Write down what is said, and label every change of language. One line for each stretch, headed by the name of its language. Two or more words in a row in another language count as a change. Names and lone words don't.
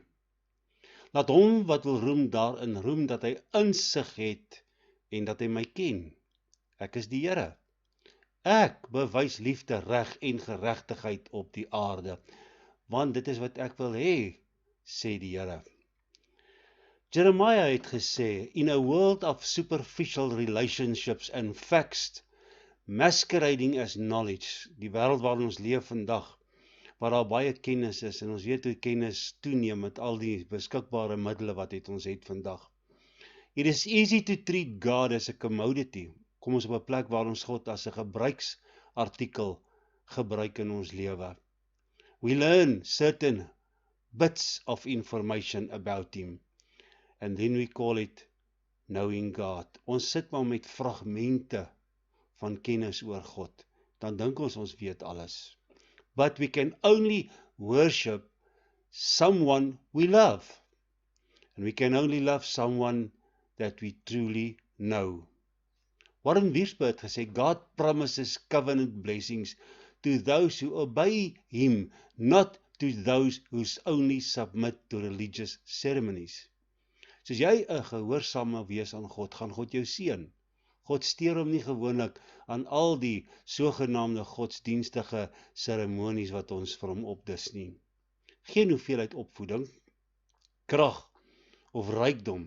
Afrikaans: Laat hom wat wil roem daarin roem dat hy insig het en dat hy my ken. Ek is die Here. Ek bewys liefde, reg en geregtigheid op die aarde, want dit is wat ek wil hê, sê die Here. Jeremiah het gesê,
English: in a world of superficial relationships and facts, masquerading as knowledge,
Afrikaans: die wêreld waarin ons leef vandag, waar daar baie kennis is, en ons weet hoe kennis toeneem met al die beskikbare middele wat ons het vandag.
English: It is easy to treat God as a commodity.
Afrikaans: Kom ons op 'n plek waar ons God as 'n gebruiksartikel gebruik in ons lewe.
English: We learn certain bits of information about him, and then we call it knowing God.
Afrikaans: Ons sit maar met fragmente van kennis oor God. Dan dink ons weet alles.
English: But we can only worship someone we love. And we can only love someone that we truly know. Warren Wiersbe
Afrikaans: het gesê,
English: God promises covenant blessings to those who obey him, not to those who only submit to religious ceremonies.
Afrikaans: So as jy 'n gehoorsame wees aan God, gaan God jou seën. God steur hom nie gewoonlik aan al die sogenaamde godsdienstige seremonies wat ons vir hom opdis nie. Geen hoeveelheid opvoeding, krag of rykdom.